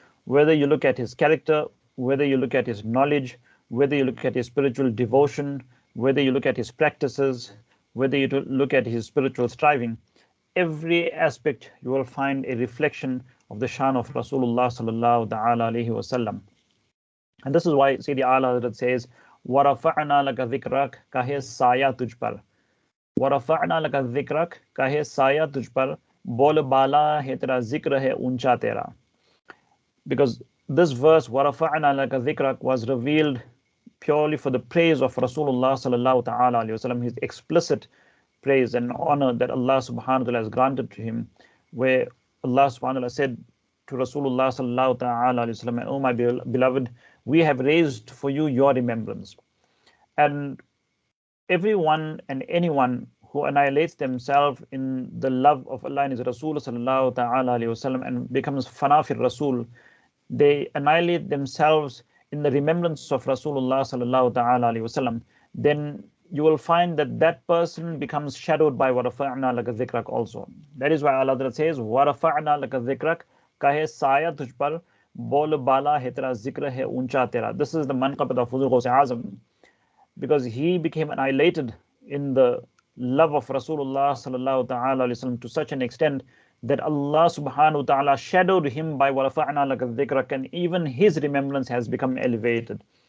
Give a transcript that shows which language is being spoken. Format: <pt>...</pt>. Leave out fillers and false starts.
<en>Whether you look at his character, whether you look at his knowledge, whether you look at his spiritual devotion, whether you look at his practices, whether you look at his spiritual striving, every aspect you will find a reflection of the shan of Rasulullah sallallahu ta'ala alayhi wasallam. And this is why Sayyidi Ala Hazrat says,</en> <ar>وَرَفَعْنَا لَكَ ذِكْرَكَ</ar> <ur>كَهَ سَايَا تُجْ پَر وَرَفَعْنَا لَكَ ذِكْرَكَ كَهَ سَايَا تُجْ پَر بول بالا ہے تیرا ذکر ہے اونچا تیرا.</ur> <en>Because this verse,</en> <ar>وَرَفَعْنَا لَكَ ذِكْرَكَ,</ar> <en>was revealed purely for the praise of Rasulullah sallallahu ta'ala alayhi wasallam, his explicit praise and honor that Allah subhanahu wa ta'ala has granted to him, where Allah subhanahu wa ta'ala said to Rasulullah sallallahu ta'ala alayhi wasallam, "O my beloved, we have raised for you your remembrance." And everyone and anyone who annihilates themselves in the love of Allah and his Rasul sallallahu ta'ala alayhi wasallam and becomes fana fir Rasul, they annihilate themselves in the remembrance of Rasulullah sallallahu ta'ala alayhi wasallam, then you will find that that person becomes shadowed by</en> <ar>وَرَفَعْنَا لَكَ ذِكْرَكَ</ar> <en>also. That is why Allah says,</en> <ar>وَرَفَعْنَا لَكَ ذِكْرَكَ</ar> <ur>كَهَ سَايَا تُجْ پَر بول بالا ہے تیرا ذکر ہے اونچا تیرا.</ur> <en>This is the manqabat of Huzur Ghaus-e Azam, because he became annihilated in the love of Rasulullah sallallahu ta'ala alayhi wasallam to such an extent that Allah subhanahu wa ta'ala shadowed him by</en> <ar>وَرَفَعْنَا لَكَ ذِكْرَكَ,</ar> <en>and even his remembrance has become elevated.</en>